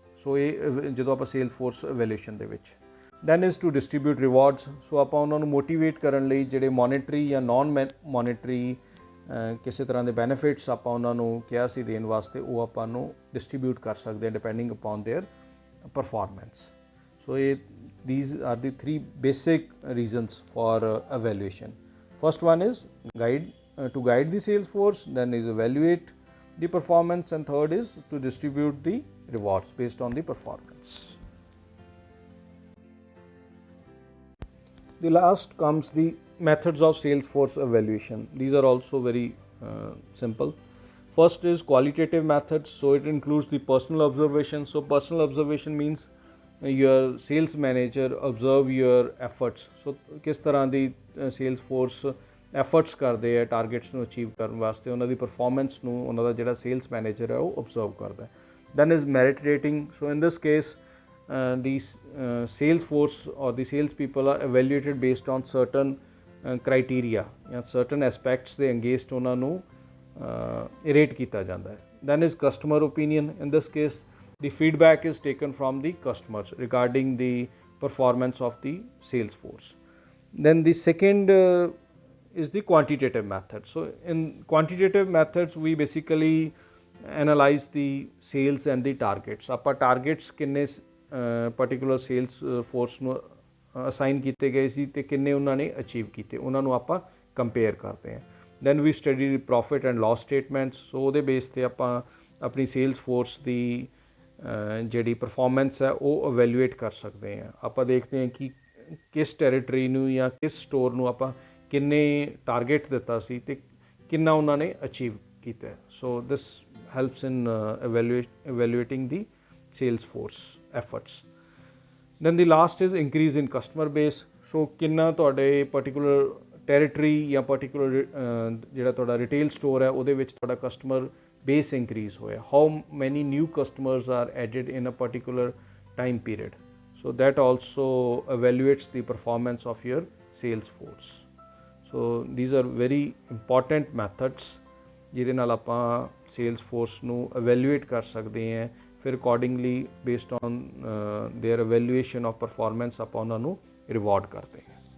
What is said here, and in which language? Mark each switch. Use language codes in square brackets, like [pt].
[pa] ਸੋ ਇਹ ਜਦੋਂ ਆਪਾਂ ਸੇਲਸ ਫੋਰਸ ਇਵੈਲੂਏਸ਼ਨ ਦੇ ਵਿੱਚ। [en] Then is to distribute rewards. [pa] ਸੋ ਆਪਾਂ ਉਹਨਾਂ ਨੂੰ ਮੋਟੀਵੇਟ ਕਰਨ ਲਈ ਜਿਹੜੇ ਮੋਨੀਟਰੀ ਜਾਂ ਨਾਨ ਮੋਨੀਟਰੀ ਕਿਸੇ ਤਰ੍ਹਾਂ ਦੇ ਬੈਨੀਫਿਟਸ ਆਪਾਂ ਉਹਨਾਂ ਨੂੰ ਕਿਹਾ ਸੀ ਦੇਣ ਵਾਸਤੇ, ਉਹ ਆਪਾਂ ਨੂੰ ਡਿਸਟਰੀਬਿਊਟ ਕਰ ਸਕਦੇ ਹਾਂ [en] Depending upon their performance. So these are the three basic reasons for evaluation. First one is to guide the sales force, then is evaluate the performance, and third is to distribute the rewards based on the performance. The last comes the methods of sales force evaluation. These are also very simple. First is qualitative methods. So it includes the personal observation. So personal observation means your sales manager observe your efforts. [pa] So ਕਿਸ ਤਰ੍ਹਾਂ ਦੀ sales force efforts ਕਰਦੇ ਹੈ targets ਨੂੰ achieve ਕਰਨ ਵਾਸਤੇ, ਉਹਨਾਂ ਦੀ performance ਨੂੰ ਉਹਨਾਂ ਦਾ ਜਿਹੜਾ ਸੇਲਸ ਮੈਨੇਜਰ ਹੈ ਉਹ ਓਬਜ਼ਰਵ ਕਰਦਾ ਹੈ। [en] Then is merit rating. So in this case the sales force or the sales people are evaluated based on certain criteria [pa] ਜਾਂ ਸਰਟਨ ਐਸਪੈਕਟਸ ਦੇ ਅਗੇਂਸਟ ਉਹਨਾਂ ਨੂੰ ਰੇਟ ਕੀਤਾ ਜਾਂਦਾ ਹੈ। Then is customer opinion. [en] In this case the feedback is taken from the customers regarding the performance of the sales force. Then the second is the quantitative method. So in quantitative methods we basically analyze the sales and the targets. [pa] ਆਪਾਂ targets ਕਿੰਨੇ particular sales force ਨੂੰ assign ਕੀਤੇ ਗਏ ਸੀ ਤੇ ਕਿੰਨੇ ਉਹਨਾਂ ਨੇ achieve ਕੀਤੇ, ਉਹਨਾਂ ਨੂੰ ਆਪਾਂ compare ਕਰਦੇ ਹਾਂ। [en] Then we study the profit and loss statements. [pa] So ਉਹਦੇ ਬੇਸ ਤੇ ਆਪਾਂ ਆਪਣੀ sales force ਦੀ ਜਿਹੜੀ ਪਰਫਾਰਮੈਂਸ ਹੈ ਉਹ ਇਵੈਲੂਏਟ ਕਰ ਸਕਦੇ ਹਾਂ। ਆਪਾਂ ਦੇਖਦੇ ਹਾਂ ਕਿ ਕਿਸ ਟੈਰੀਟਰੀ ਨੂੰ ਜਾਂ ਕਿਸ ਸਟੋਰ ਨੂੰ ਆਪਾਂ ਕਿੰਨੇ ਟਾਰਗੇਟ ਦਿੱਤਾ ਸੀ ਤੇ ਕਿੰਨਾ ਉਹਨਾਂ ਨੇ ਅਚੀਵ ਕੀਤਾ। [en] So this helps in evaluating the sales force efforts. Then the last is increase in customer base. [pa] ਸੋ ਕਿੰਨਾ ਤੁਹਾਡੇ ਪਰਟੀਕੂਲਰ ਟੈਰੀਟਰੀ ਜਾਂ ਪਰਟੀਕੂਲਰ ਜਿਹੜਾ ਤੁਹਾਡਾ ਰਿਟੇਲ ਸਟੋਰ ਹੈ ਉਹਦੇ ਵਿੱਚ ਤੁਹਾਡਾ ਕਸਟਮਰ base increase ਹੋਇਆ, [en] how many new customers are added in a particular time period. So that also evaluates the performance of your sales force. So these are very important methods [pa] ਜਿਹਦੇ ਨਾਲ ਆਪਾਂ [en] sales force [pa] ਨੂੰ [en] evaluate [pa] ਕਰ ਸਕਦੇ ਹਾਂ। [en] ਫਿਰ accordingly based on their evaluation of performance [pa] ਆਪਾਂ ਉਹਨਾਂ ਨੂੰ [en] reward [pa] ਕਰਦੇ ਹਾਂ।